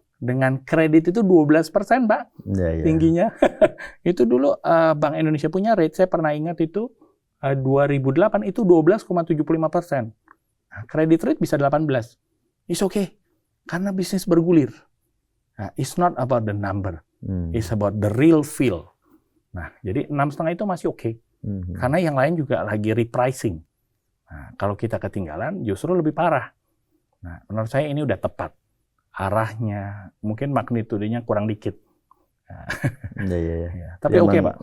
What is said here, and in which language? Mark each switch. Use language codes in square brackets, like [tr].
[id] Dengan kredit itu 12%, Pak, tingginya. Itu dulu Bank Indonesia punya rate, saya pernah ingat itu 2008 itu 12,75%. Nah, kredit rate bisa 18. [en] It's okay, [id] karena bisnis bergulir. [en] Nah, it's not about the number, it's about the real feel. [id] Nah, jadi 6,5 itu masih oke, karena yang lain juga lagi repricing. Nah, kalau kita ketinggalan justru lebih parah. Nah, menurut saya ini udah tepat. Arahnya, mungkin magnitudenya kurang dikit. Ya. Tapi oke Pak.